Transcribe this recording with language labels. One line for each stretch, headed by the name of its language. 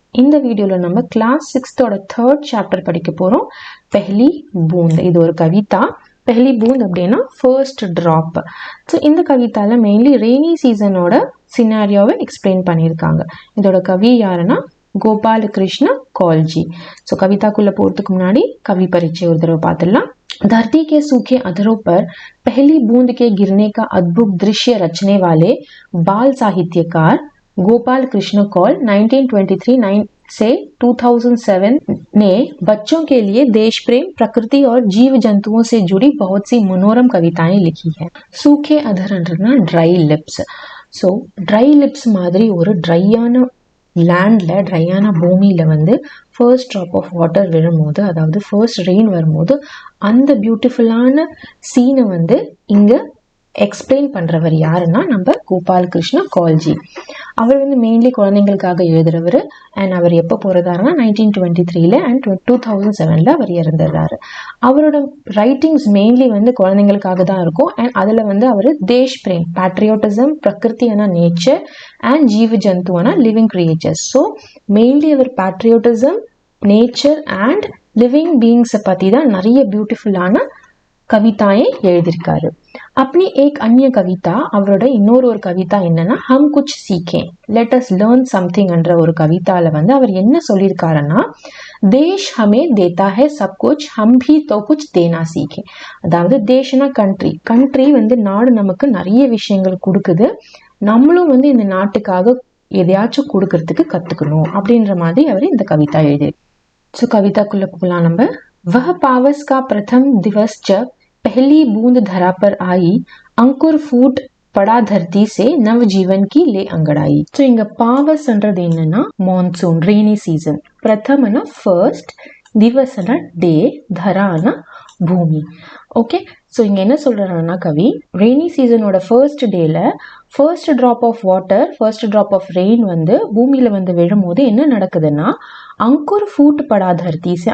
Tamil: இந்த வீடியோல நம்ம கிளாஸ் 6th ஓட 3rd சாப்டர் படிக்க போறோம். पहली बूंद. இது ஒரு கவிதா. पहली बूंद அப்படினா first drop. சோ இந்த கவிதால மெயின்லி ரெய்னி சீசனோட சினாரியோவை எக்ஸ்பிளைன் பண்ணிருக்காங்க. இதோட கவி யாருன்னா கோபால கிருஷ்ண கௌல்ஜி. சோ கவிதாக்குள்ள போறதுக்கு முன்னாடி கவி பரிச்சயம் ஒரு தடவை பார்த்துடலாம்.
Hindi: धरती के सूखे अधरों पर पहली बूंद के गिरने का अद्भुत दृश्य रचने वाले बाल साहित्यकार गोपाल कृष्ण कौल 1923 से 2007 ने बच्चों के लिए देश प्रेम, प्रकृति और जीव जंतुओं से जुड़ी बहुत सी मनोरम कविताएं लिखी है. सूखे अधर ड्राई लिप्स.
Tamil: सो ड्राई लिप्स மாதிரி ஒரு ட்ரையான லேண்ட்ல ட்ரையான பூமியில வந்து ஃபர்ஸ்ட் ட்ராப் ஆஃப் வாட்டர் விழும்போது, அதாவது ஃபர்ஸ்ட் ரெயின் வரும்போது அந்த பியூட்டிஃபுல்லான சீனை வந்து இங்க எக்ஸ்பிளைன் பண்றவர் யாருன்னா நம்ம கோபால் கிருஷ்ண கௌல்ஜி. அவர் வந்து மெயின்லி குழந்தைங்களுக்காக எழுதுறவர். அண்ட் அவர் எப்போ போறதாருன்னா 1923 அண்ட் 2007 அவர் இறந்துடுறாரு. அவரோட ரைட்டிங்ஸ் மெயின்லி வந்து குழந்தைங்களுக்காக தான் இருக்கும். அண்ட் அதுல வந்து அவர் Desh frame, patriotism, பிரகிருத்தியான nature and ஜீவ ஜந்துவான living creatures. So mainly our patriotism, nature and living பீயிங்ஸை பத்தி தான் நிறைய பியூட்டிஃபுல்லான கவிதாயை எழுதியிருக்காரு.
Hindi: अपनी एक अन्य कविता
Tamil: அவரோட இன்னொரு கவிதா என்னன்னா
Hindi: हम कुछ सीखें,
English: let us learn something
Tamil: என்ற ஒரு கவிதால வந்து அவர் என்ன சொல்லியிருக்காருன்னா,
Hindi: देश हमें देता है सब कुछ, हम भी तो कुछ देना सीखें.
Tamil: அதாவது தேஷ்னா கண்ட்ரி வந்து நாடு நமக்கு நிறைய விஷயங்கள் கொடுக்குது, நம்மளும் வந்து இந்த நாட்டுக்காக எதையாச்சும் கொடுக்கறதுக்கு கத்துக்கணும் அப்படின்ற மாதிரி அவர் இந்த கவிதா எழுதி. ஸோ கவிதாக்குள்ள போகலாம் நம்ம.
Hindi: वह पावस का प्रथम दिवस जब पहली बूंद धरा पर आई, अंकुर फूट पड़ा धरती से, नव जीवन की ले अंगड़ाई.
Tamil: सो इंग पावस என்றது என்னன்னா மான்சூன், ரெய்னி சீசன். பிரதமனா ஃபர்ஸ்ட், திவசனா டே, தரானா பூமி. ஓகே, ஸோ இங்க என்ன சொல்றாங்கன்னா கவி, ரெய்னி சீசனோட ஃபர்ஸ்ட் டேல first drop of water, first drop of rain வந்து பூமியில வந்து விழும்போது என்ன நடக்குதுன்னா, அங்குர் ஃபூட் படா தர்த்தி சே.